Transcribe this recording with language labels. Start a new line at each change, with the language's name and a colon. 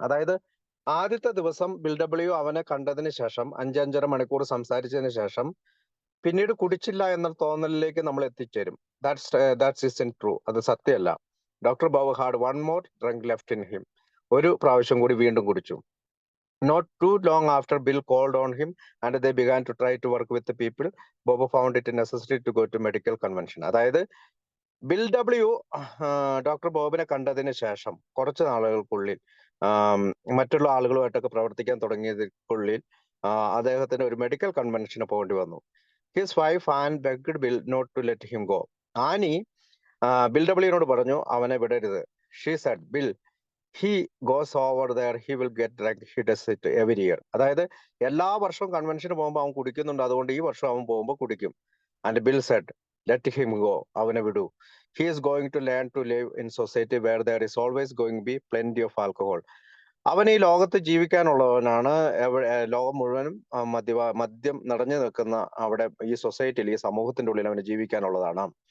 Malayalam: അതായത് ആദ്യത്തെ ദിവസം ബിൽ ഡബ്ല്യു അവനെ കണ്ടതിന് ശേഷം 5-5.5 മണിക്കൂർ സംസാരിച്ചതിന് ശേഷം പിന്നീട് കുടിച്ചില്ല എന്ന തോന്നലിലേക്ക് നമ്മൾ എത്തിച്ചേരും.
English: That's is true.
Malayalam: അത് സത്യമല്ല.
English: Doctor Bob had one more drink left in him.
Malayalam: ഒരു പ്രാവശ്യം കൂടി വീണ്ടും കുടിച്ചു.
English: Not too long after Bill called on him and they began to try to work with the people, Bob found it necessary to go to medical convention.
Malayalam: അതായത് bill W doctor ബോബിനെ കണ്ടതിന് ശേഷം കുറച്ച് നാളുകൾക്കുള്ളിൽ, മറ്റുള്ള ആളുകളുമായിട്ടൊക്കെ പ്രവർത്തിക്കാൻ തുടങ്ങിയതിനുള്ളിൽ അദ്ദേഹത്തിന് ഒരു മെഡിക്കൽ കൺവെൻഷന് പോകേണ്ടി വന്നു.
English: His wife Ann begged Bill not to let him go.
Malayalam: Annie bill ഡബ്ല്യുവിനോട് പറഞ്ഞു അവനെ വിടരുത്.
English: She said, Bill he goes over there, he will get drunk, he does it every year.
Malayalam: അതായത് എല്ലാ വർഷവും കൺവെൻഷന് പോകുമ്പോൾ അവൻ കുടിക്കുന്നുണ്ട്, അതുകൊണ്ട് ഈ വർഷം അവൻ പോകുമ്പോൾ കുടിക്കും.
English: and Bill said, let him go,
Malayalam: അവനെ വിടൂ.
English: He is going to learn to live in society where there is always going be plenty of alcohol.
Malayalam: അവൻ ഈ ലോകത്ത് ജീവിക്കാനുള്ളവനാണ്. ലോകം മുഴുവനും മദ്യം നിറഞ്ഞു നിൽക്കുന്ന അവിടെ ഈ സൊസൈറ്റിയിൽ, ഈ സമൂഹത്തിന്റെ ഉള്ളിൽ അവന് ജീവിക്കാനുള്ളതാണ്.